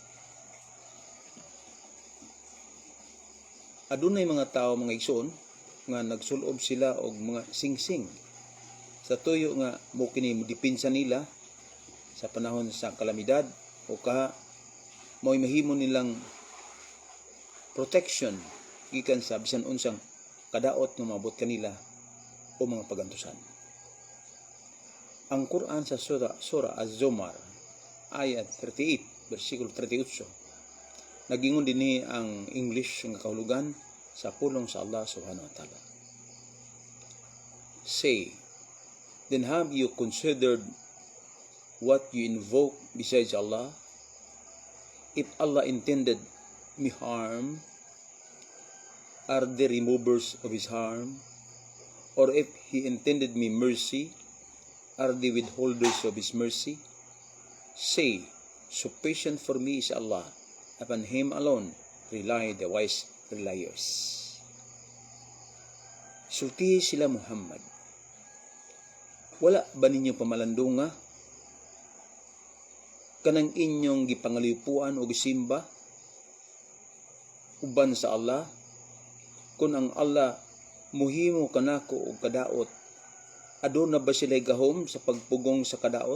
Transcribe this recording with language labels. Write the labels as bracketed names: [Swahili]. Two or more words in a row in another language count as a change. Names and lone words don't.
[Cebuano] Adunay mga tao, mga igsoon, nga nagsulob sila og mga singsing sa tuyo nga mo kini dipinsa nila sa panahon sa kalamidad o mo'y mahimo nilang protection gikan sa bisan unsang kadaot nga maabot kanila o mga pagantusan. Ang Quran sa Surah Az-Zumar ayat 38 bersikulo 38 nagingon dinhi ang English nga kahulugan sa pulong sa Allah [Arabic] سبحانه وتعالى. [English] Say, then have you considered what you invoke besides Allah? If Allah intended me harm, are the removers of his harm? Or if he intended me mercy, are the withholders of his mercy? Say, sufficient for me is Allah, upon him alone rely the wise reliers. [Cebuano] Sultihi sila Muhammad, wala ba ninyo pamalandunga kanang inyong gipangalipuan o gisimba uban sa Allah, kung ang Allah muhimo kanako og kadaot, aduna ba sila'y gahom sa pagpugong sa kadaot?